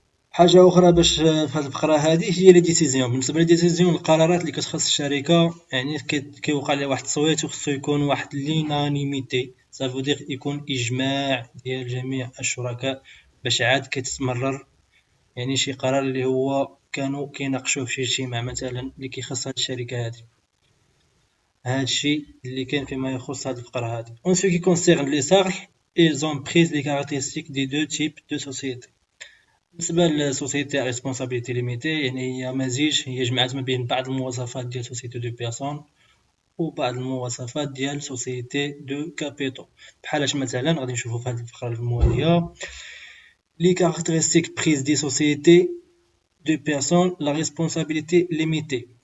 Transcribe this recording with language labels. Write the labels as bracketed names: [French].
[Arabic] حاجه اخرى باش في هذه الفقره هذه هي لي ديسيزيون. بالنسبه لي ديسيزيون القرارات اللي كتخص الشركه، يعني كيوقع لها واحد التصويت وخصو يكون واحد لينانيميتي، صافو دير يكون اجماع ديال جميع الشركاء باش عاد كتمرر يعني شي قرار اللي هو كانوا كيناقشوه في شي اجتماع مثلا اللي كيخص هذه الشركه هذه. هذا الشيء اللي كان فيما يخص هذه الفقره هذه. [French] En ce qui concerne les salariés, ils ont pris les caractéristiques des deux types de sociétés. [Arabic] بالنسبة للسوسيتي ريسبونسابيلتي ليميتي، يعني هي مزيج، هي جمعت ما بين بعض المواصفات ديال سوسيتي دو بيرسون وبعض المواصفات ديال سوسيتي دو كابيتو. بحالاش مثلا غادي نشوفو في هذه الفقرة الموالية لي كاركتيرستيك بريز دي سوسيتي دو بيرسون لا ريسبونسابيلتي ليميتي.